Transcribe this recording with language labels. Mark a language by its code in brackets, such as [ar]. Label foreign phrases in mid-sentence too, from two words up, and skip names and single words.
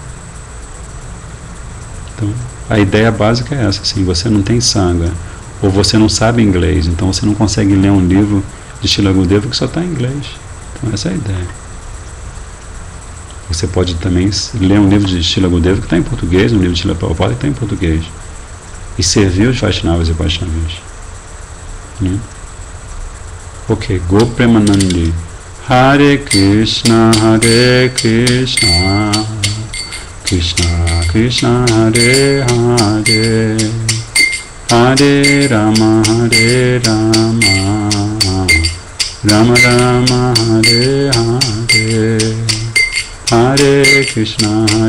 [pt] Então, a ideia básica é essa, assim, você não tem sanga, ou você não sabe inglês, então você não consegue ler um livro de Srila Gurudeva que só está em inglês. Então essa é a ideia. Você pode também ler um livro de Srila Gurudeva que está em português, um livro de Srila Prabhupada que está em português, e servir os Vaishnavas e Vaishnavis. Né? Ok, Go Premanandi. [sa] हरे कृष्ण कृष्ण कृष्ण हरे हरे हरे राम राम राम हरे हरे हरे कृष्ण,